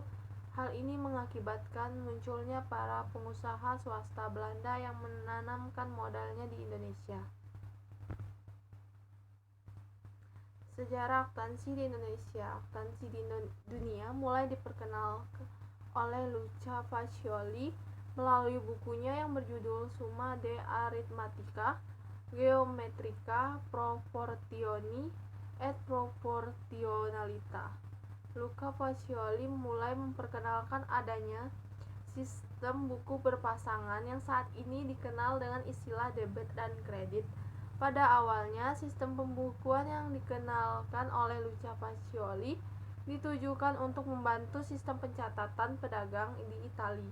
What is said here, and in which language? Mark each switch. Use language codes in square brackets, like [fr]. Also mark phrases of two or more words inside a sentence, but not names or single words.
[id] Hal ini mengakibatkan munculnya para pengusaha swasta Belanda yang menanamkan modalnya di Indonesia. Sejarah akuntansi di Indonesia. Akuntansi di dunia mulai diperkenalkan oleh Luca Pacioli melalui bukunya yang berjudul Summa de Arithmetica, Geometrica Proportioni et Proportionalita. Luca Pacioli mulai memperkenalkan adanya sistem buku berpasangan yang saat ini dikenal dengan istilah debit dan kredit. Pada awalnya, sistem pembukuan yang dikenalkan oleh Luca Pacioli ditujukan untuk membantu sistem pencatatan pedagang di Italia.